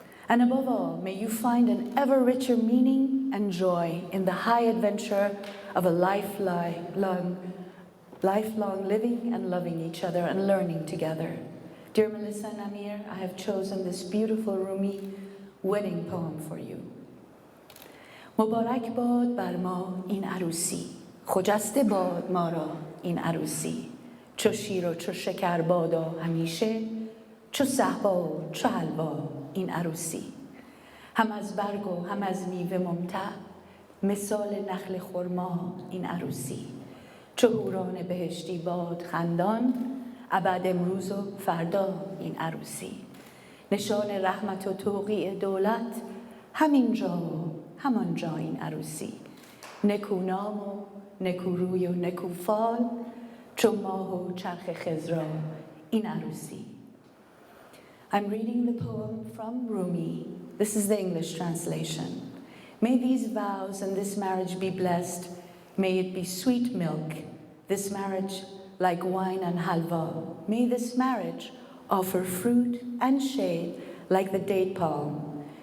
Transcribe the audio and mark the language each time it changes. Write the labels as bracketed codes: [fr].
[en] And above all, may you find an ever richer meaning and joy in the high adventure of a lifelong living and loving each other and learning together. Dear Melissa and Amir, I have chosen this beautiful Rumi wedding poem for you. [fa] مبارک باد بر ما این عروسی، خجسته باد ما را این عروسی، چو شیر و چو شکر بادا همیشه، چو صهبا و چو حلوا این عروسی. هم از برگ و هم از میوه ممتع، مثال نخل خرما این عروسی. چو حوران بهشتی باد خندان، ابد امروز و فردا این عروسی. نشان رحمت و توقیع دولت، همینجا و همانجا این عروسی. نکونام و نکوروی و نکوفال، چو ماه و چرخ خضرا این عروسی. [en] I'm reading the poem from Rumi. This is the English translation. May these vows and this marriage be blessed. May it be sweet milk, this marriage like wine and halva. May this marriage offer fruit and shade like the date palm.